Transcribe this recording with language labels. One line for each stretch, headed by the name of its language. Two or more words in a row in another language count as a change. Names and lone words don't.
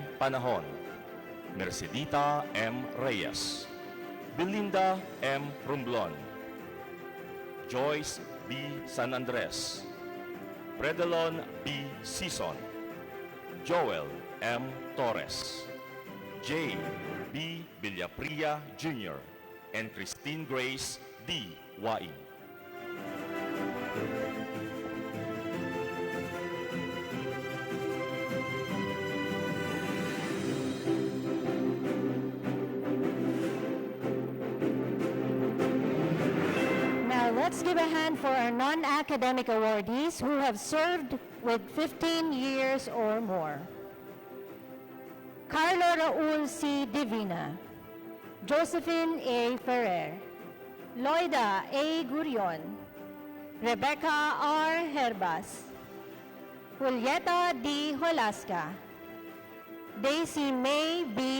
English: Panahon, Mercedita M. Reyes, Belinda M. Rumblon, Joyce B. San Andres, Predelon B. Sison, Joel M. Torres, J. B. Villapria Jr., and Christine Grace D. Waing. Now, let's give a hand for our non-academic awardees who have served with 15 years or more. Carlo Raul C. Divina, Josephine A. Ferrer, Loida A. Gurion, Rebecca R. Herbas, Julieta D. Holasca, Daisy May B.